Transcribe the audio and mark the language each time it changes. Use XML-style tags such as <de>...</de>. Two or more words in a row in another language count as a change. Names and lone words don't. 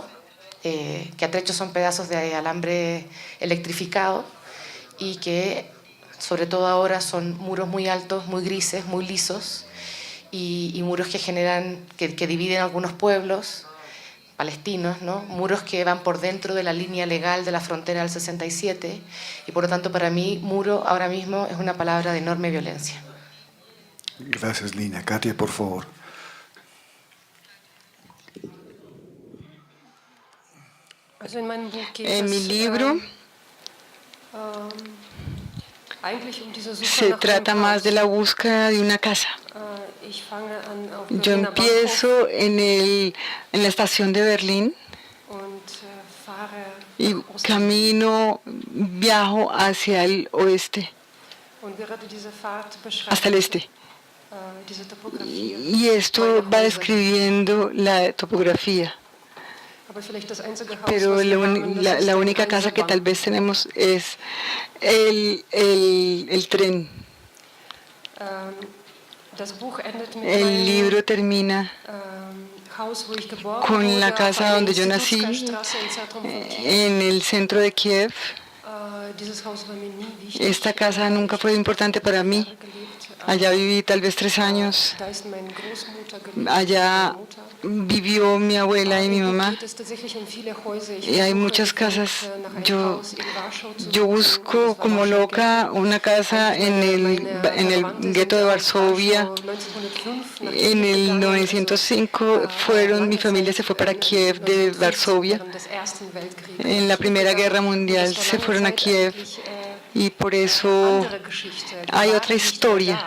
<es>Que a trechos son pedazos de alambre electrificado y que sobre todo ahora son muros muy altos, muy grises, muy lisos, y muros que dividen algunos pueblos palestinos, ¿no? Muros que van por dentro de la línea legal de la frontera del 67, y por lo tanto para mí muro ahora mismo es una palabra de enorme violencia. Gracias, Lina. Katia, por favor.</es> <de>Also in meinem Buch geht</de> <es>En mi</es> <de>es</de> <es>libro</es> <de>eigentlich um diese Suche</de> <es>se</es> <de>nach</de> <es>trata</es> <de>einem</de> <es>más</es> <de>Haus.</de> <es>de la búsqueda de una casa.</es> <de>Ich fange an auf</de> <es>Yo</es> <de>Berliner Bahnhof</de> <es>empiezo en la estación de Berlín</es> <de>und fahre</de> <es>y</es> <de>nach Osten.</de> <es>camino, viajo hacia el oeste,</es> <de>Und gerade diese Fahrt</de> <es>hasta el</es> <de>beschreibt</de> <es>este.</es> <de>diese Topografie.</de> <es>Y esto va describiendo la topografía.</es> <de>Aber vielleicht das einzige Haus,</de> <es>Pero</es> <de>was wir haben, das ist</de> <es>la</es> <de>ein</de> <es>única casa que tal</es> <de>Eisenbahn.</de> <es>vez tenemos es el tren.</es> <de>Das Buch endet mit</de> <es>El</es> <de>meinem</de> <es>libro termina</es> <de>Haus, wo ich geboren</de> <es>con</es> <de>wurde,</de> <es>la</es> <de>auf</de> <es>casa</es> <de>einer</de> <es>donde yo nací,</es> <de>Institutska Straße im Zentrum von Kiew.</de> <es>en el centro de Kiev.</es> <de>Dieses Haus war mir nie wichtig.</de> <es>Esta casa nunca fue importante para mí. Allá viví tal vez 3 años.</es> <de>Da ist meine Großmutter gelebt,</de> <es>Allá</es> <de>meine Mutter.</de> <es>vivió mi abuela y mi</es> <de>Im Buch</de> <es>mamá.</es> <de>geht es tatsächlich um viele Häuser. Ich</de> <es>Y hay</es> <de>versuche,</de> <es>muchas casas.</es> <de>nach einem</de> <es>Yo,</es> <de>Haus in Warschau zu</de> <es>yo</es> <de>suchen.</de> <es>busco</es> <de>Das war</de> <es>como</es> <de>Warschau</de> <es>loca una casa en el gueto de Varsovia. En el 905 mi familia se fue para Kiev de Varsovia. En la Primera Guerra Mundial se fueron a Kiev y por eso hay otra historia.</es>